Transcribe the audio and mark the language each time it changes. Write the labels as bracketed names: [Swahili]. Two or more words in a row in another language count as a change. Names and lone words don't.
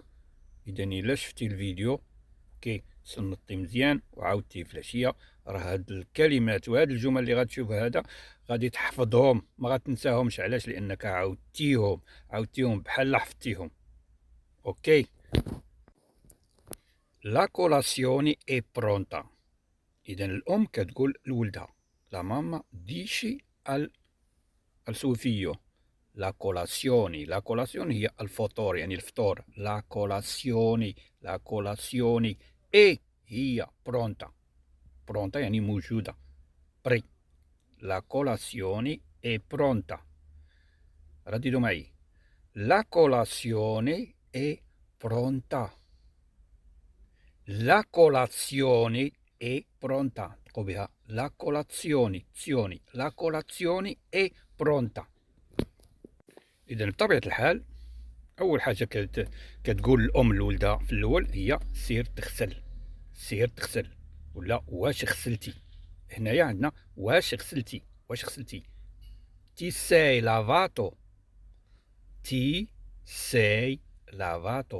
[Arabic] إذا إلا شفتي الفيديو كي صنتي مزيان وعاودتيه في العشيه، راه هاد الكلمات وهاد الجمل اللي غتشوف هذا غادي تحفظهم، ما غتنساهمش. علاش؟ لانك عاودتيهم بحال حفظتيهم. [Italian] اوكي. la colazione è pronta. [Arabic] اذا الام كتقول لولدها: [Italian] la mamma dice al suo figlio la colazione. La colazione [Arabic] هي الفطور، يعني الفطور. [Italian] la colazione. la colazione e هي pronta. [Arabic] pronta يعني موجودة. بري. [Italian] la colazione è pronta. [Arabic] رددوا معي: [Italian] la colazione è pronta. la colazione è pronta. [Arabic] تقول بها [Italian] la colazione. la colazione è pronta. [Arabic] إذا بطبيعة الحال أول حاجة كتقول الأم لولدها في الأول هي: سير تغسل. سير تغسل، ولا واش غسلتي. هنايا عندنا واش غسلتي. واش غسلتي. [Italian] ti sei lavato. ti sei lavato.